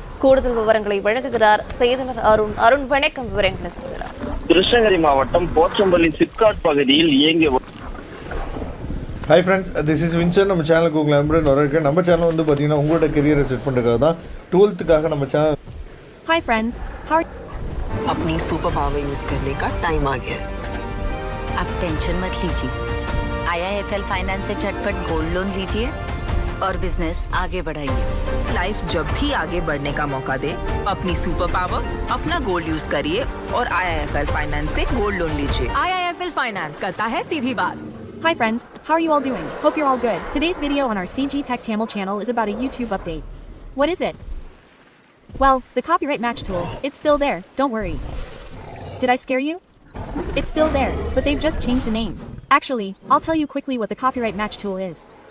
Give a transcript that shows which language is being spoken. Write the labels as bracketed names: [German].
[Tamil] கூடுதல் விவரங்களை வழங்குகிறார் செய்தியாளர் அருண். அருண், வணக்கம். விவரங்களை சொல்கிறார். கிருஷ்ணகிரி மாவட்டம் போச்சம்பள்ளி சிப்காட் பகுதியில் இயங்கிய [English] Hi friends, this is Vinson. [Tamil] நம்ம சேனலுக்கு உங்களை நம்புறேன் வரவேற்கிறேன். நம்ம சேனல் வந்து பார்த்தீங்கன்னா உங்களோட கெரியரை செட் பண்ணுறதுக்காக தான் 12th நம்ம சேனல். [English] hi friends, how [Hindi] अपनी सुपर पावर यूज करने का टाइम आ गया. अब टेंशन मत लीजिए, IIFL फाइनेंस से झटपट गोल्ड लोन लीजिए और बिजनेस आगे बढ़ाइए. लाइफ जब भी आगे बढ़ने का मौका दे, अपनी सुपर पावर अपना गोल्ड यूज करिए और IIFL फाइनेंस से गोल्ड लोन लीजिए. IIFL फाइनेंस करता है सीधी बात. [English] Hi friends, how are you all doing? Hope you're all good. Today's video on our CG Tech Tamil channel is about a YouTube update. What is it? Well, the copyright match tool, it's still there, don't worry. Did I scare you? It's still there, but they've just changed the name. Actually, I'll tell you quickly what the copyright match tool is.